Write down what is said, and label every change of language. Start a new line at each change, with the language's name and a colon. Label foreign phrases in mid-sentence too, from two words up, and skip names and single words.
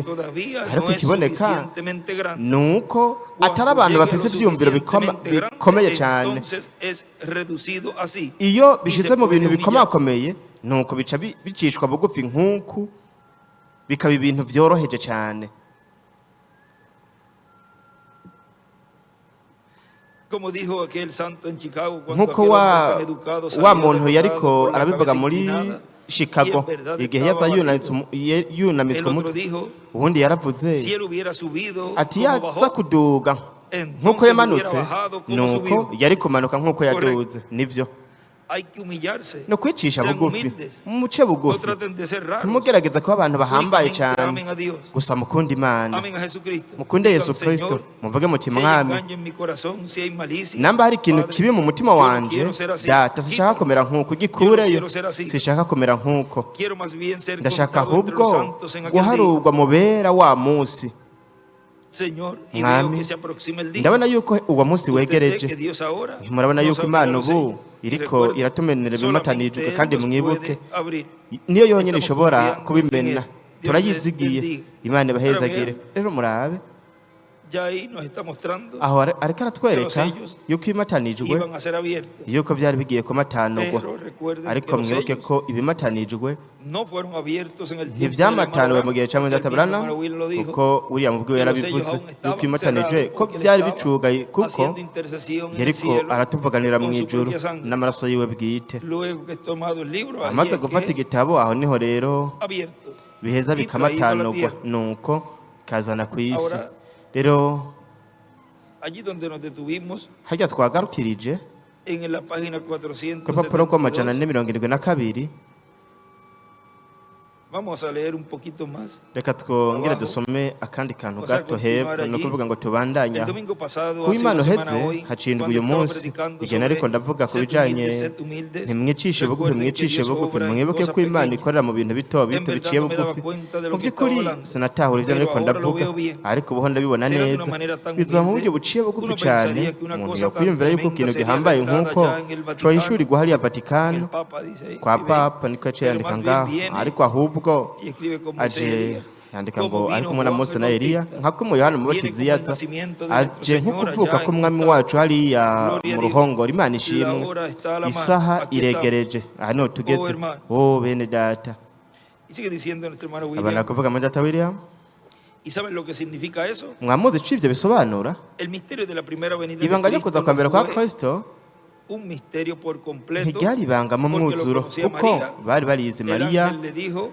Rundi: Ariko ikiboneka nuko atari abantu bafise ivyumviro bikomeye cyane. Iyo bishize mu bintu bikomakomeye nuko bica bicishwa bugufi nk'uku, bikaba ibintu byoroheje cyane.
Spanish: Como dijo aquel santo en Chicago, cuando
Rundi: nk'uko
Spanish: aquel hombre tan educado
Rundi: wa
Spanish: salió
Rundi: muntu
Spanish: derrotado
Rundi: yariko
Spanish: por la
Rundi: arabivuga
Spanish: cabeza
Rundi: muri
Spanish: inclinada, Chicago y en verdad
Rundi: igihe
Spanish: estaba
Rundi: yaza
Spanish: abatido.
Rundi: yunamitswe
Spanish: El otro
Rundi: umutwe
Spanish: dijo,
Rundi: ubundi yaravuze
Spanish: si él hubiera subido
Rundi: ati
Spanish: como
Rundi: yaza
Spanish: bajó,
Rundi: kuduga nk'uko
Spanish: entonces hubiera
Rundi: yamanutse
Spanish: bajado como
Rundi: nuko
Spanish: subió.
Rundi: yari kumanuka nk'uko yaduze nivyo
Spanish: Hay que humillarse.
Rundi: no kwicisha
Spanish: Sean
Rundi: bugufi
Spanish: humildes.
Rundi: muce
Spanish: No
Rundi: bugufi
Spanish: traten de ser raros.
Rundi: ntimugerageze kuba abantu bahambaye
Spanish: Únicamente
Rundi: cyane
Spanish: amen a Dios.
Rundi: gusa mukunda Imana
Spanish: Amen a Jesucristo.
Rundi: mukunde
Spanish: Digan,
Rundi: Yesu Kristo
Spanish: Señor,
Rundi: muvuge muti
Spanish: si hay
Rundi: mwami
Spanish: engaño en mi corazón, si hay malicia,
Rundi: namba hari ikintu
Spanish: Padre,
Rundi: kibi mu mutima
Spanish: yo no
Rundi: wanje
Spanish: quiero ser así.
Rundi: data sishaka
Spanish: Quítalo.
Rundi: kumera nk'uko
Spanish: Yo no
Rundi: ugikureyo
Spanish: quiero ser así.
Rundi: sishaka kumera nk'uko
Spanish: Quiero más bien ser
Rundi: ndashaka
Spanish: contado entre los
Rundi: ahubwo
Spanish: santos en aquel día.
Rundi: guharurwa mu bera wa munsi
Spanish: Señor, y veo
Rundi: mwami
Spanish: que se aproxima el día.
Rundi: ndabona yuko uwo munsi
Spanish: Usted ve
Rundi: wegereje
Spanish: que Dios ahora
Rundi: ntimurabona
Spanish: nos
Rundi: yuko
Spanish: abrirá
Rundi: Imana
Spanish: los
Rundi: ubu
Spanish: sellos. Y
Rundi: iriko
Spanish: recuerde,
Rundi: iratumenera ibimatanijwe
Spanish: solamente
Rundi: kandi
Spanish: Él nos
Rundi: mwibuke
Spanish: puede abrir.
Rundi: niyo yonyine
Spanish: Estamos
Rundi: ishobora
Spanish: confiando
Rundi: kubimena
Spanish: en Él.
Rundi: turayizigiye
Spanish: Dios les
Rundi: Imana ibahezagire
Spanish: bendiga.
Rundi: rero murabe
Spanish: Ya ahí nos está mostrando
Rundi: aho ariko aratwereka
Spanish: que los sellos
Rundi: yuko ibimatanijwe
Spanish: iban a ser abiertos.
Rundi: yuko byari bigiye kumatanurwa
Spanish: Pero recuerden
Rundi: ariko
Spanish: que los
Rundi: mwibuke
Spanish: sellos
Rundi: ko ibimatanijwe
Spanish: no fueron abiertos en el tiempo
Rundi: ntibyamatanuwe mu gihe cya
Spanish: del
Rundi: Mwenda
Spanish: hermano Branham Will lo dijo,
Rundi: kuko uriya mubwiwe yarabivuze yuko ibimatanijwe ko byari bicugaye kuko
Spanish: haciendo intercesión en el
Rundi: yariko
Spanish: cielo.
Rundi: aratuvuganira mu
Spanish: con su
Rundi: ijuru
Spanish: propia sangre.
Rundi: n'amaraso yiwe bwite
Spanish: Luego que es tomado el libro, ahí
Rundi: amaze
Spanish: es que
Rundi: gufata
Spanish: es
Rundi: igitabo aho niho rero
Spanish: abierto.
Rundi: biheza
Spanish: Y traído a la
Rundi: bikamatanurwa
Spanish: tierra.
Rundi: nuko kazana ku isi
Spanish: Ahora,
Rundi: rero
Spanish: allí donde nos detuvimos,
Rundi: hajya twagarukirije
Spanish: en la página
Rundi: ku rupapuro rw'amajana 472, ane 72
Spanish: vamos a leer un poquito más.
Rundi: reka twongere
Spanish: Abajo.
Rundi: dusome akandi kantu
Spanish: Vamos a
Rundi: gato
Spanish: continuar
Rundi: hepfo ni
Spanish: allí.
Rundi: ukuvuga ngo tubandanya
Spanish: El domingo pasado,
Rundi: ku
Spanish: hace
Rundi: Imana
Spanish: una semana
Rundi: uheze
Spanish: hoy,
Rundi: hacindwa
Spanish: cuando
Rundi: uyu
Spanish: estaba
Rundi: munsi
Spanish: predicando
Rundi: igihe nariko
Spanish: sobre
Rundi: ndavuga ku
Spanish: sed
Rundi: bijanye
Spanish: humildes, sed humildes,
Rundi: ntimwicishe bugufi
Spanish: recuerden que
Rundi: mwicishe
Spanish: Dios
Rundi: bugufi
Spanish: obra en
Rundi: mwibuke
Spanish: cosas
Rundi: ko Imana
Spanish: pequeñas.
Rundi: ikorera mu bintu bito
Spanish: En
Rundi: bito
Spanish: verdad
Rundi: biciye
Spanish: no me daba
Rundi: bugufi
Spanish: cuenta de
Rundi: mu
Spanish: lo que
Rundi: by'ukuri
Spanish: estaba hablando.
Rundi: sinatahura ibyo
Spanish: Pero
Rundi: nariko
Spanish: ahora lo
Rundi: ndavuga
Spanish: veo bien.
Rundi: ariko ubuho ndabibona
Spanish: Será de una
Rundi: neza
Spanish: manera tan
Rundi: bizaba mu
Spanish: humilde,
Rundi: buryo buciye bugufi
Spanish: uno
Rundi: cyane
Spanish: pensaría que una
Rundi: umuntu
Spanish: cosa tan
Rundi: yokwiyumvira yuko
Spanish: tremenda
Rundi: ikintu
Spanish: sería
Rundi: gihambaye
Spanish: revelada
Rundi: nk'uko
Spanish: ya en el Vaticano.
Rundi: cohishurirwa hariya
Spanish: El Vatikano Papa dice ahí,
Rundi: kwa
Spanish: escribe,
Rundi: papa niko yaciye
Spanish: pero
Rundi: yandika
Spanish: más bien
Rundi: ngaho
Spanish: viene
Rundi: ariko ahubwo
Spanish: y escribe como
Rundi: aje Elías, yandika
Spanish: como
Rundi: ngo
Spanish: vino
Rundi: ari kumwe na Juan Mose
Spanish: el
Rundi: na Eliya
Spanish: Bautista.
Rundi: nka ko Yohana
Spanish: Viene
Rundi: umubatizi
Spanish: como el
Rundi: yaza
Spanish: nacimiento de nuestro
Rundi: aje nko
Spanish: Señor
Rundi: kuvuka
Spanish: allá en
Rundi: k'umwami
Spanish: nuestra
Rundi: wacu hariya
Spanish: Gloria
Rundi: mu
Spanish: a Dios.
Rundi: ruhongore Imana
Spanish: La
Rundi: ishimwe
Spanish: hora está a la mano.
Rundi: isaha
Spanish: Aquí
Rundi: iregereje aha niho tugeze
Spanish: hermano.
Rundi: bene data
Spanish: Y sigue diciendo nuestro hermano
Rundi: abana William. kuvuga muri data William
Spanish: ¿Y saben lo que significa eso?
Rundi: mwamuzi ico ivyo bisobanura
Spanish: El misterio de la primera venida de
Rundi: ibanga ryo Cristo kuza kwa mbere kwa
Spanish: no fue
Rundi: Kristo
Spanish: un misterio por completo.
Rundi: ntiryari ibanga mu
Spanish: porque lo
Rundi: mwuzuro
Spanish: conocía
Rundi: kuko María. bari barizi
Spanish: El Mariya ángel le dijo